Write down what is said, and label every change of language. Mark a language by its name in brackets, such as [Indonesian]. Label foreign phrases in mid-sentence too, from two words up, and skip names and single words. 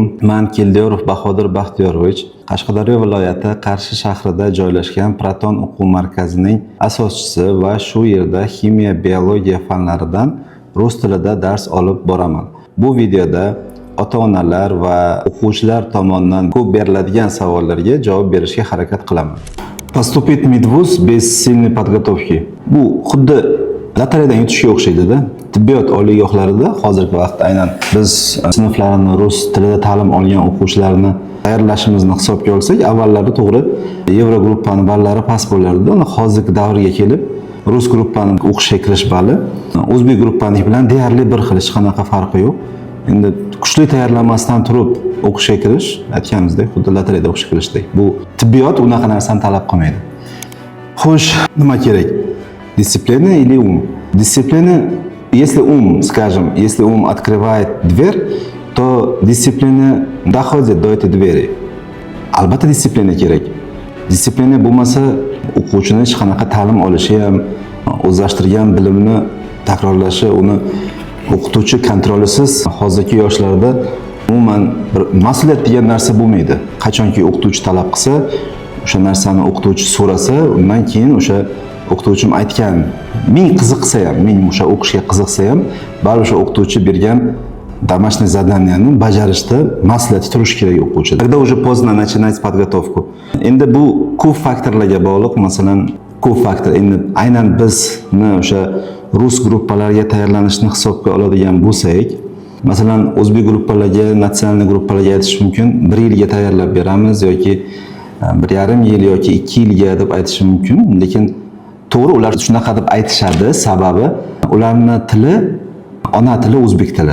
[Uzbek] Men Keldiyorov Bahodir Baxtiyorovich, Qashqadaryo viloyati Qarshi shahrida joylashgan Proton o'quv markazining asoschisi va shu yerda ximiya, biologiya fanlaridan rus tilida dars olib boraman. Bu videoda ota-onalar va o'quvchilar tomonidan ko'p beriladigan savollarga javob berishga harakat qilaman. [Russian] Поступить в медвуз без сильной подготовки. [Uzbek] Bu xuddi lotereyadan yutishga o'xshaydi-da. Tibbiyot oliygohlarida hozirgi vaqtda aynan biz sinflarni rus tilida ta'lim olgan o'quvchilarni tayyorlashimizni hisobga olsak, avvallari to'g'ri Yevro gruppani ballari past bo'lardi. Uni hozirgi davrga kelib rus gruppani o'qishga kirish balli o'zbek gruppaniki bilan deyarli bir xil, hech qanaqa farqi yo'q. Endi kuchli tayyorlanmasdan turib o'qishga kirish, aytganimizdek, xuddi lotereyada o'qishga kirishdek. Bu tibbiyot unaqa narsani talab qilmaydi. Xo'sh, nima kerak? [Russian] Дисциплина или ум? Дисциплина, если ум, скажем, если ум открывает дверь, то дисциплина доходит до этой двери. [Uzbek] Albatta disiplina kerak. Disiplina bo'lmasa, o'quvchini hech qanaqa ta'lim olishi ham, o'zlashtirgan bilimini takrorlashi, uni o'qituvchi kontrolisiz hozirgi yoshlarda umuman bir mas'uliyat degan narsa bo'lmaydi. Qachonki o'qituvchi talab qilsa, o'sha narsani o'qituvchi so'rasa, undan keyin o'sha o'qituvchim aytgan, ming qiziqsa ham, ming o'sha o'qishga qiziqsa ham, baribir o'sha o'qituvchi bergan [Russian] домашнее заданияni [Uzbek] bajarishda mas'uliyati turishi kerak o'quvchida. [Russian] Когда уже поздно начинать подготовку. [Uzbek] Endi bu ko'p faktorlarga bog'liq, masalan, ko'p faktor. Endi aynan bizni o'sha rus gruppalarga tayyorlanishni hisobga oladigan bo'lsak, masalan, o'zbek gruppalarga, natsional gruppalarga aytish mumkin, 1 yilga tayyorlab beramiz yoki 1,5 yil yoki 2 yilga deb aytish mumkin, lekin to'g'ri ular shunaqa deb aytishadi, sababi ularning tili ona tili o'zbek tili.